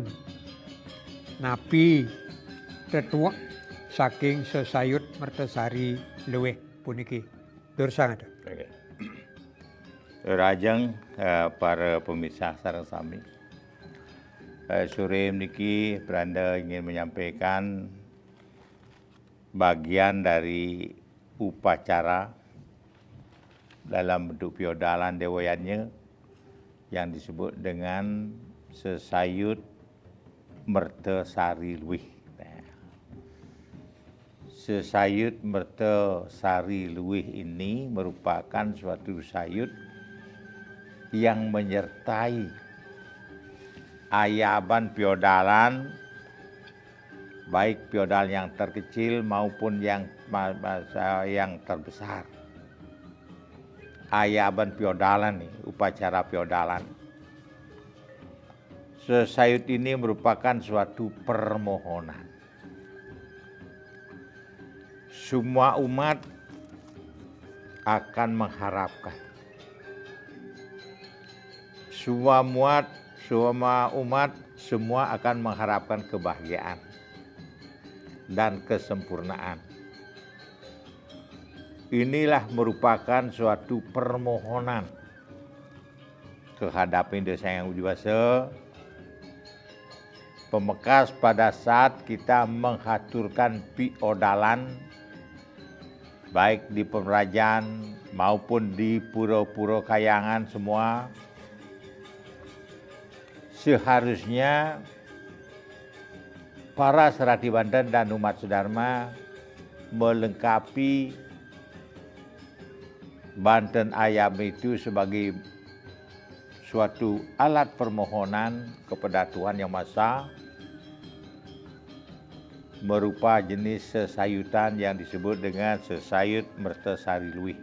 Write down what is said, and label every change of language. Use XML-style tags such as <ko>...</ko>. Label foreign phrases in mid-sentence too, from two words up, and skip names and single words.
<ban>Napi tetuak saking sesayut mertesari luwih puniki. Dur sangat.</ban> <id>Okay. Rajang para pemirsa</id> <ban>sareng sami.</ban> <id>Sore niki Pranda ingin menyampaikan bagian dari upacara dalam bentuk piodalan dewayannya yang disebut dengan sesayut mertesari luwih. Sesayut mertesari luwih ini merupakan suatu sayut yang menyertai ayaban piodalan, baik piodal yang terkecil maupun yang terbesar. Ayaban piodalan nih, upacara piodalan. Sesayut ini merupakan suatu permohonan. Semua umat akan mengharapkan. Semua umat semua akan mengharapkan kebahagiaan dan kesempurnaan. Inilah merupakan suatu permohonan kehadap Desa Yang Widiwasa pemekas pada saat kita menghaturkan piodalan baik di Pemerajan maupun di pura-pura kayangan semua. Seharusnya para serati Banten dan umat Sudharma melengkapi Banten Ayam itu sebagai suatu alat permohonan kepada Tuhan Yang Maha Esa berupa jenis sesayutan yang disebut dengan sesayut mertesari luwih.</id>